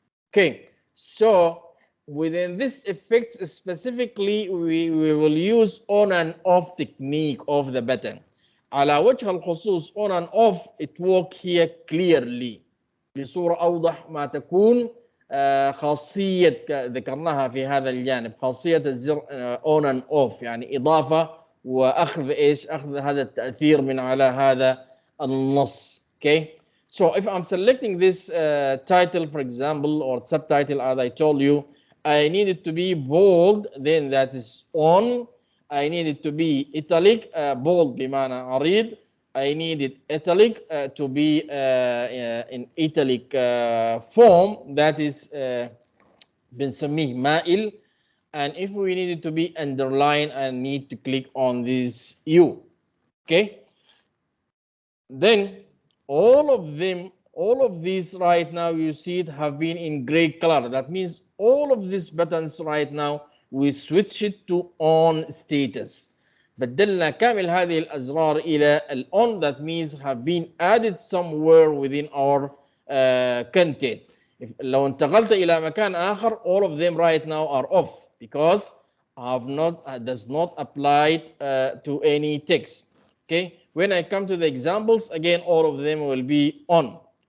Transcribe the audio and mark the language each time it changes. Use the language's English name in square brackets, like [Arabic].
[English] Okay, so within this effects specifically we will use on and off technique of the button. [Arabic] على وجه الخصوص [English] on and off it work here clearly [Arabic] بصورة أوضح ما تكون. خاصية ذكرناها في هذا الجانب خاصية الزر on and off يعني إضافة وأخذ إيش أخذ هذا التأثير من على هذا النص. [English] Okay, so if I'm selecting this title for example or subtitle as I told you, I need it to be bold, then that is on. I need it to be italic, bold [Arabic] بمعنى عريض. [English] I need it italic to be in italic form, that is [Arabic] بنسميه مائل. [English] And if we need it to be underlined, I need to click on this U. Okay, then all of these right now you see it have been in gray color. That means all of these buttons right now we switch it to on status. [Arabic] بدلنا كامل هذه الأزرار إلى on. [English] That means have been added somewhere within our content. [Arabic] لو انتقلت إلى مكان آخر [English] all of them right now are off. because I have not does not apply to any text. Okay, when I come to the examples again, all of them will be on.